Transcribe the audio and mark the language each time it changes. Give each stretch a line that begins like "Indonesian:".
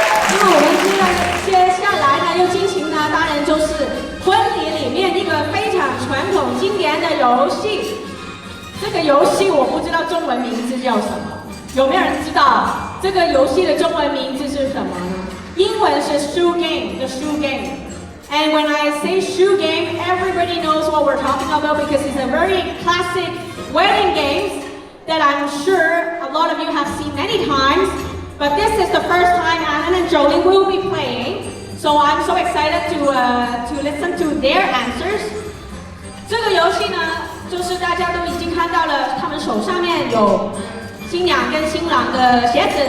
Chinese: 那么我们接下来呢，又进行呢，当然就是婚礼里面一个非常传统经典的游戏。这个游戏我不知道中文名字叫什么，有没有人知道这个游戏的中文名字是什么呢？英文是
English: shoe game，the shoe game。And when I say shoe game, everybody knows what we're talking about because it's a very classic wedding game that I'm sure a lot of you have seen many times. But this is the first time Allan and Jolene will be playing, so I'm so excited to listen to their answers.
Chinese: 这个游戏呢，就是大家都已经看到了，他们手上面有新娘跟新郎的鞋子。